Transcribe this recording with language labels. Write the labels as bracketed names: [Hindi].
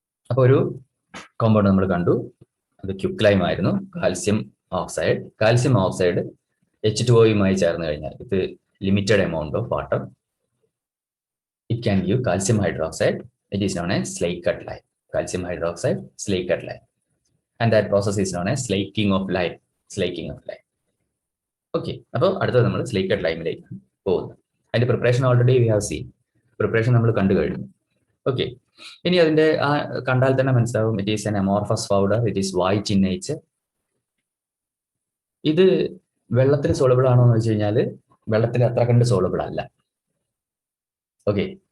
[Malayalam] അപ്പോൾ ഒരു കോമ്പൗണ്ട് നമ്മൾ കണ്ടു, അത് ക്യുക്ലൈം ആയിരുന്നു, calcium oxide. Calcium oxide H2O ചേർന്ന് കഴിഞ്ഞാൽ ഇത് [English] Limited amount of water, it can give calcium hydroxide. It is known as slate cut lime. Calcium hydroxide, slate cut lime. And that process is known as slaking of lime. Slaking of lime. Okay. [Malayalam] അപ്പോൾ അടുത്തത് നമ്മൾ slate cut lime-ലേക്ക് പോകുന്നു. അതിന്റെ preparation [English] Already we have seen. [Malayalam] Preparation നമ്മൾ കണ്ടു കഴിഞ്ഞു. Okay. ഇനി അതിന്റെ കണ്ടാൽ തന്നെ മനസ്സിലാവും, [English] It is an amorphous powder, it is white in nature. [Malayalam] ഇത് വെള്ളത്തിൽ സോളബിൾ ആണോ എന്ന് വെച്ച് കഴിഞ്ഞാൽ വെള്ളത്തിൽ അത്ര കണ്ട് സോളബിൾ അല്ല. ഓക്കെ.